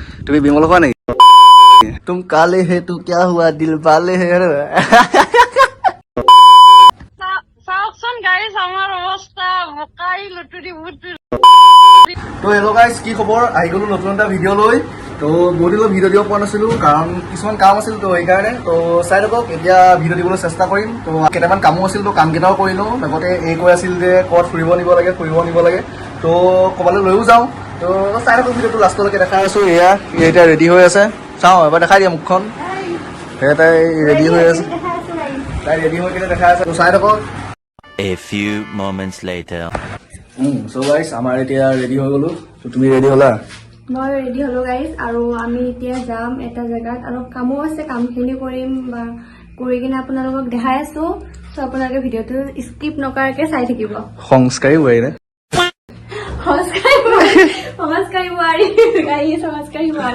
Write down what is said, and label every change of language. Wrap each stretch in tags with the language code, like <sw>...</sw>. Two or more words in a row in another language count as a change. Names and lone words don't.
<as>তুমি বিমল কোৱা নেকি</as> <hi>तुम काले है तो क्या हुआ दिल वाले है</hi> <as>চাওকচোন গাইজ আমাৰ অৱস্থা মকাই লুটুৰি বুটুৰি তো</as> <en>hello guys</en> <as>কি খবৰ আহি গ'লো নতুন এটা ভিডিঅ' লৈ তো বহুত দিনৰ ভিডিঅ' দিব পৰা নাছিলোঁ কাৰণ কিছুমান কাম আছিল তো সেইকাৰণে তো চাই থাকক এতিয়া ভিডিঅ' দিবলৈ চেষ্টা কৰিম তো কেইটামান কামো আছিল তো কামকেইটাও কৰি লওঁ লগতে এই কৈ আছিল যে ক'ত ফুৰিব নিব লাগে তো ক'ৰবালৈ লৈও যাওঁ তো চাই থাকক ভিডিঅ'টো লাষ্টলৈকে দেখাই আছোঁ এয়া এতিয়া ৰেডি হৈ আছে চাওঁ এবাৰ দেখাই দিয়া মুখখন সেয়া তাই ৰেডি হৈ আছে তাই ৰেডি হৈ কিনে দেখাই আছে তো চাই থাকক</as> <en>A few moments later. So guys,</en> <as>আমাৰ এতিয়া ৰেডি হৈ গ'লো তো তুমি ৰেডি হ'লা মই ৰেডি হলো গাইজ আৰু আমি এতিয়া যাম এটা জেগাত আৰু কামো আছে কামখিনি কৰিম বা কৰি কিনে আপোনালোকক দেখাই আছো তো আপোনালোকে ভিডিঅ'টো স্কিপ নকৰাকে চাই থাকিব সংস্কাৰী হয় নে সংস্কাৰী বোৱাৰী গাইজ সংস্কাৰী বোৱাৰী</as>